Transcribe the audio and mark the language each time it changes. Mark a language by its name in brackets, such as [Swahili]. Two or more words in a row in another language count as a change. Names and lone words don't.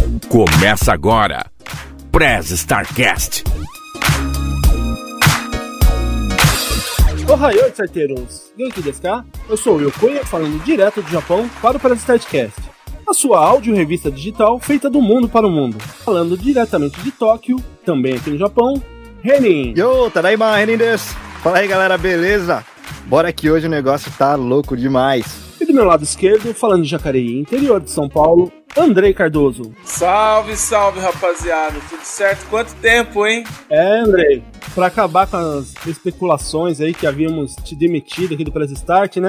[Portuguese] Começa agora, Press Starcast. Ohayou, starteiros! [Japanese] 元気ですか? [Portuguese] Eu sou o Yokoya, falando direto do Japão para o Press Starcast, a sua áudio-revista digital feita do mundo para o mundo. Falando diretamente de Tóquio, também aqui no Japão, Renin! [Japanese] よ、ただいま、Renin です! [Portuguese] Fala aí, galera, beleza? Bora que hoje o negócio tá louco demais. E do meu lado esquerdo, falando de Jacareí, interior de São Paulo, Andrei Cardoso. Salve, salve, rapaziada. Tudo certo? Quanto tempo, hein? Andrei, pra acabar com as especulações aí que havíamos te demitido aqui do Press Start, né?